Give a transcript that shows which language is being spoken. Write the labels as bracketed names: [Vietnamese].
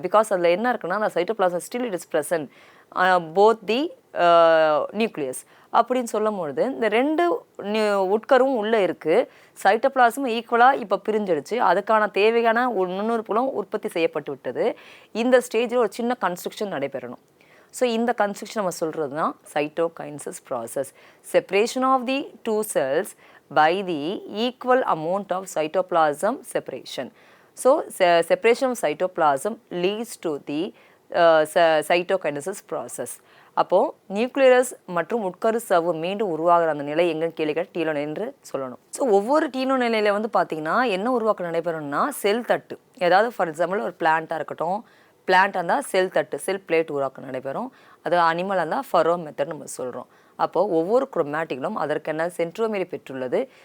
[Tamil] Because அதில் என்ன இருக்குன்னா அந்த cytoplasm [English] still it is present both the nucleus [Tamil] அப்படின்னு சொல்லும்பொழுது இந்த 2 உட்கரும் உள்ளே இருக்குது. சைட்டோபிளாசமும் ஈக்குவலாக இப்போ பிரிஞ்சிடுச்சு. அதுக்கான தேவையான நுண்ணுறுப்புகளும் உற்பத்தி செய்யப்பட்டு விட்டது. இந்த ஸ்டேஜில் ஒரு சின்ன கன்ஸ்ட்ரக்ஷன் நடைபெறணும். ஸோ இந்த கன்ஸ்ட்ரக்ஷன் நம்ம சொல்கிறது தான் cytokinesis process. [English] Separation of the 2 cells by the equal amount of cytoplasm separation. So separation of cytoplasm leads to the cytokinesis process. [Tamil] அப்போது நியூக்ளியஸ் மற்றும் உட்கரு சவ்வு மீண்டும் உருவாகிற அந்த நிலை எங்கன்னு கேள்வி டீலோ என்று சொல்லணும். ஸோ ஒவ்வொரு டீலோ நிலையில் வந்து பார்த்தீங்கன்னா என்ன உருவாக்கம் நடைபெறும்னா செல் தட்டு, ஏதாவது ஃபார் எக்ஸாம்பிள் ஒரு பிளான்ட்டாக இருக்கட்டும், பிளான்ட்டாக இருந்தால் செல் தட்டு செல் பிளேட் உருவாக்கம் நடைபெறும். அது அனிமலாக இருந்தால் ஃபரோ மெத்தட் நம்ம சொல்கிறோம். அப்போது ஒவ்வொரு குரோமாட்டிகளும் அதற்கென்ன சென்ட்ரோமீரை பெற்றுள்ளது.